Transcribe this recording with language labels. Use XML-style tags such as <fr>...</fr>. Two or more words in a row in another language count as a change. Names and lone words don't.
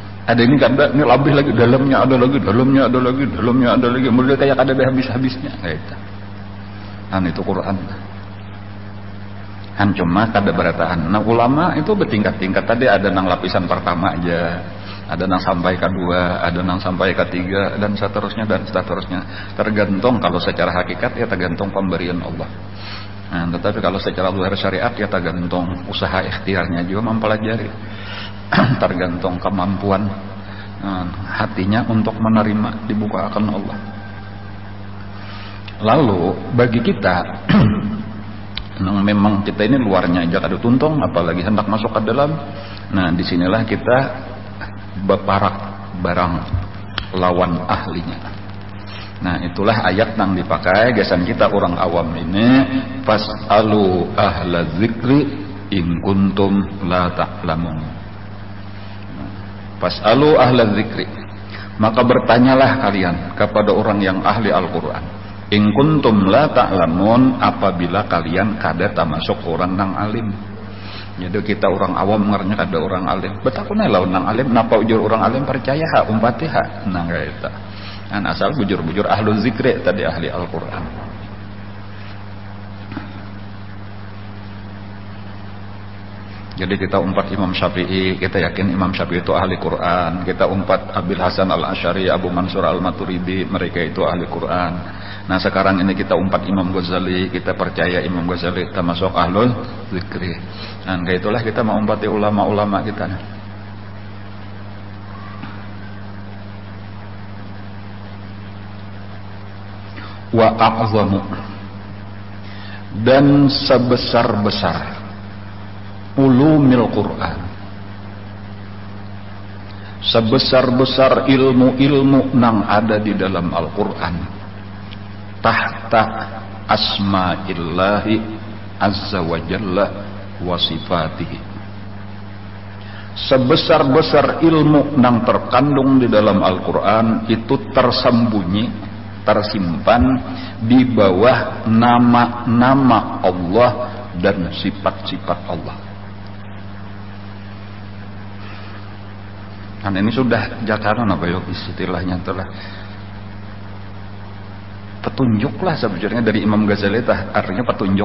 <bjn>Ada ini kada, ini lebih lagi, dalamnya ada lagi, dalamnya ada lagi, dalamnya ada lagi. Mulai kayak kada ada habis-habisnya. Gitu. Itu Quran. Cuma kada beratahan. Nah ulama itu bertingkat-tingkat. Tadi ada nang lapisan pertama aja, ada nang sampai kedua, ada nang sampai ketiga, dan seterusnya dan seterusnya. Tergantung kalau secara hakikat ya tergantung pemberian Allah. Nah, tetapi kalau secara luar syariat ya tergantung usaha ikhtiarnya juga mempelajari. Tergantung kemampuan hatinya untuk menerima dibukakan Allah. Lalu bagi kita memang kita ini luarnya aja ada tuntung, apalagi hendak masuk ke dalam. Nah disinilah kita berparak barang lawan ahlinya. Nah itulah ayat yang dipakai gesan kita orang awam ini,</bjn> <ar>فاسألوا أهل الذكر إن كنتم لا تعلمون. فاسألوا أهل الذكر,</ar> <bjn>maka bertanyalah kalian kepada orang yang ahli Al-Qur'an.</bjn> <ar>إن كنتم لا تعلمون,</ar> <bjn>apabila kalian kada termasuk orang nang alim. Jadi kita orang awam ngernya kada orang alim. Betakuna lawan nang alim, napa ujur orang alim percaya ha umpati ha. Nah kaita. An asal bujur-bujur</bjn> <ar>أهل الذكر</ar> <bjn>tadi ahli Al-Qur'an. Jadi kita umpat Imam Syafi'i, kita yakin Imam Syafi'i itu ahli Quran. Kita umpat Abil Hasan Al-Asy'ari, Abu Mansur Al-Maturidi, mereka itu ahli Quran. Nah sekarang ini kita umpat Imam Ghazali, kita percaya Imam Ghazali termasuk</bjn> <ar>أهل الذكر.</ar> <bjn>Dan kayak itulah kita mau umpati ulama-ulama kita.</bjn> <ar>وأعظم,</ar> <bjn>dan sebesar-besar</bjn> <ar>علوم القرآن,</ar> <bjn>sebesar-besar ilmu-ilmu nang ada di dalam Al-Quran,</bjn> <ar>تحت أسماء الله عز وجل وصفاته.</ar> <bjn>Sebesar-besar ilmu nang terkandung di dalam Al-Quran itu tersembunyi, tersimpan di bawah nama-nama Allah dan sifat-sifat Allah. Kan ini sudah jakaran apa ya istilahnya telah petunjuk lah sebenarnya dari Imam Ghazali tah, artinya petunjuk.</bjn>